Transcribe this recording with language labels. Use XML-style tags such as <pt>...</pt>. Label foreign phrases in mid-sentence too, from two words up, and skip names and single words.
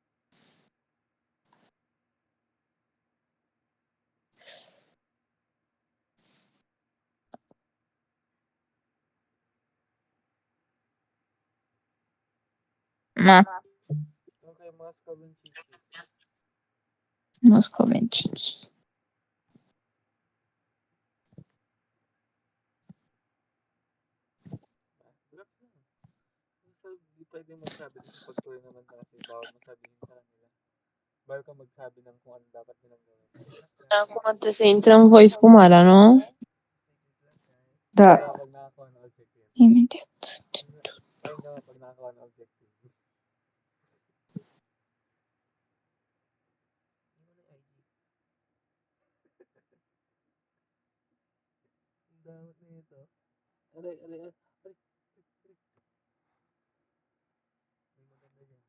<ro>Ma, Ok, Moscovici. moscovenci.</ro> <tl>Hindi pwede magsabi din sa pagtuloy naman kasi bawal mo sabihin sa kanila. Bawal ka magsabi ng kung ano dapat nilang gawin.</tl> <ro>Acum trebuie să intrăm în voice cu Mara, nu? Da.</ro> <tl>Kaya pag nakakuha ng objective.</tl> <ro>Imediat.</ro> <tl>Ayun naman pag nakakuha ng objective. Dapat na ito. Aray. May maganda dyan.</tl>